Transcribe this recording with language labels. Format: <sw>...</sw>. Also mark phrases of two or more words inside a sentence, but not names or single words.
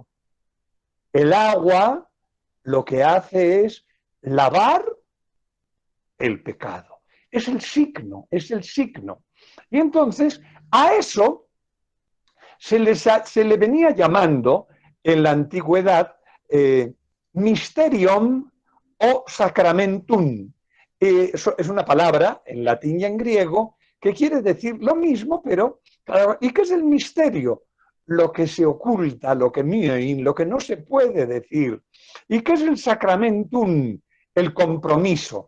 <es>El agua lo que hace es lavar el pecado. Es el signo, es el signo. Y entonces a eso se le venía llamando en la antigüedad mysterium o sacramentum. Es una palabra en latín y en griego que quiere decir lo mismo, pero ¿y qué es el misterio? Lo que se oculta, lo que no se puede decir. ¿Y qué es el sacramentum? El compromiso.</es>